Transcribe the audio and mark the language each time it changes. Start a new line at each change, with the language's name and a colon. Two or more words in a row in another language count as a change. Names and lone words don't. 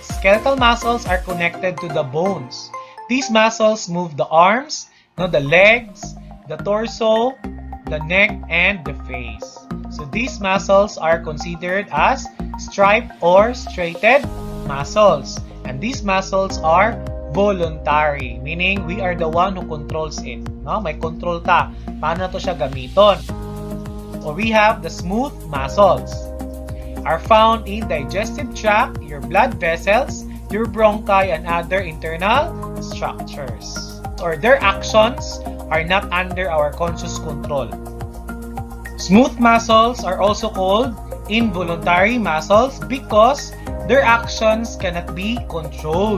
English: Skeletal muscles are connected to the bones. These muscles move the arms, the legs, the torso, the neck, and the face. So these muscles are considered as striped or striated muscles. And these muscles are voluntary, meaning we are the one who controls it. No?
Cebuano: May control ta. Paano to siya gamiton?
English: Or we have the smooth muscles. Are found in digestive tract, your blood vessels, your bronchi, and other internal structures. Or their actions are not under our conscious control. Smooth muscles are also called involuntary muscles because their actions cannot be controlled.